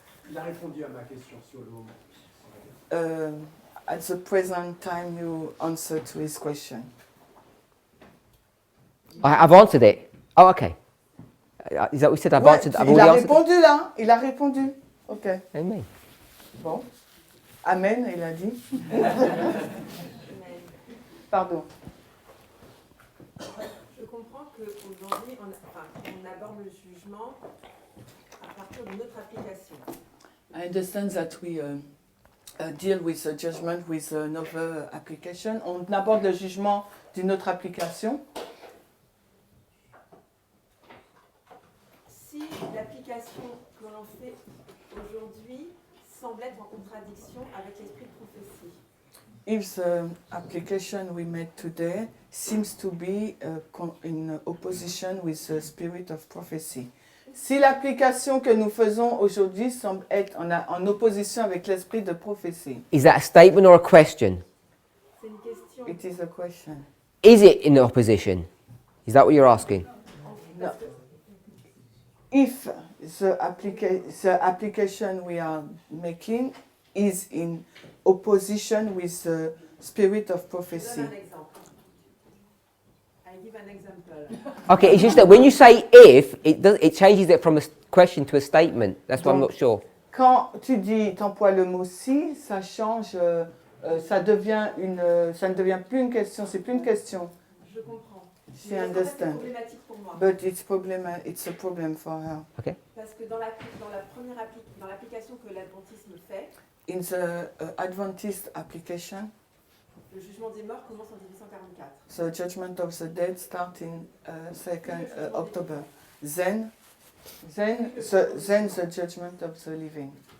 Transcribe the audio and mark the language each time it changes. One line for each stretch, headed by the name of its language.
French: Il a répondu à ma question sur le moment.
English: At the present time, you answer to his question. I've answered it. Oh, okay. Is that what we said? I've
French: Ouais,
English: answered. I've
French: il a
English: already answered.
French: répondu là. Il a répondu. Ok. Amen. Bon. Amen, il a dit. Pardon. Je comprends qu'aujourd'hui, on aborde le jugement à partir de notre application.
English: I understand that we deal with the judgment with another application.
French: On aborde le jugement d'une autre application. Si l'application que l'on fait aujourd'hui semble être en contradiction avec l'esprit de prophétie.
English: If the application we made today seems to be in opposition with the spirit of prophecy.
French: Si l'application que nous faisons aujourd'hui semble être en opposition avec l'esprit de prophétie.
English: Is that a statement or a question?
French: C'est une question.
English: It is a question. Is it in opposition? Is that what you're asking? No. If the application we are making is in opposition with the spirit of
French: Je
English: prophecy.
French: donne un exemple. À
English: I give an example. Okay, it's just that when you say if, it changes it from a question to a statement. That's why I'm not sure.
French: Quand tu dis, t'emploies le mot si, ça change, ça ne devient plus une question, c'est plus une question. Je comprends.
English: She
French: Mais en fait, c'est
English: understand.
French: problématique pour moi.
English: But it's a problem for her.
French: Parce que dans l'application que l'adventisme fait,
English: In the Adventist application,
French: le jugement des morts commence en 1844.
English: the judgment of the dead starts in 2nd October. Then the judgment of the living.